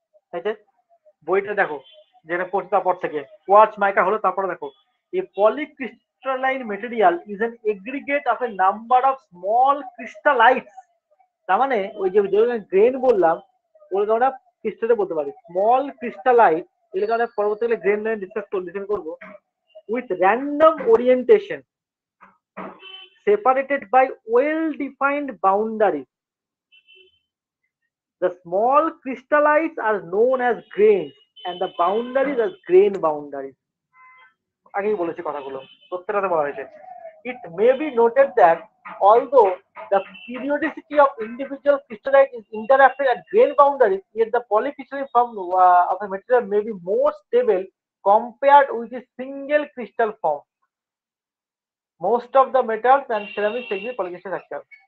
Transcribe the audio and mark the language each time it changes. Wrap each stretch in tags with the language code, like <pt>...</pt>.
<bn>ঠিক আছে, বইটা দেখো যেটা পড়ছে তারপর থেকে কোয়ার্টজ মাইকা হলো, তারপরে দেখো</bn> <en>a polycrystalline material is an aggregate of a number of small crystallites,</en> <bn>তার মানে ওই যে গ্রেন বললাম ওগুলোকে আমরা ক্রিস্টালে বলতে পারি, স্মল ক্রিস্টালাইট, এগুলোকে আমরা পরবর্তীকালে গ্রেন লাইন ডিসকাস করবো,</bn> <en>with random orientation separated by well defined boundaries. The small crystallites are known as grains and the boundaries as grain boundaries.</en> <bn>আগেই বলেছি কথাগুলো, প্রত্যেকটাতে বলা হয়েছে।</bn> <en>It may be noted that although the periodicity of individual crystallites is interrupted at grain boundaries, yet the polycrystalline form of a material may be more stable compared with a single crystal form. Most of the metals and ceramics exhibit polycrystalline structure.</en>